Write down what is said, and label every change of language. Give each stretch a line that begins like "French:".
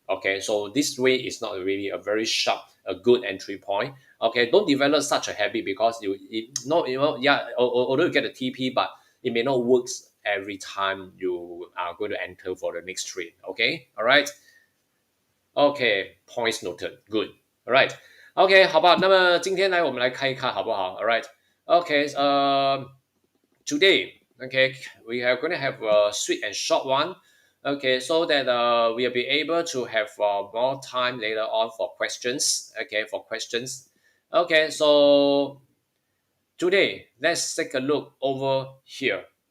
English: Okay, so this way is not really a very sharp, a good entry point. Okay, don't develop such a habit because yeah, although you get a TP, but it may not work every time you are going to enter for the next trade. Okay, all right. Okay, points noted. Good. All right.
Chinese: OK， 好吧，那么今天我们来看一看好不好 ？
English: All right. OK，today, okay, we are going to have a sweet and short one. Okay, so that we'll be able to have more time later on for questions. Okay, for questions. Okay, so today let's take a look over here.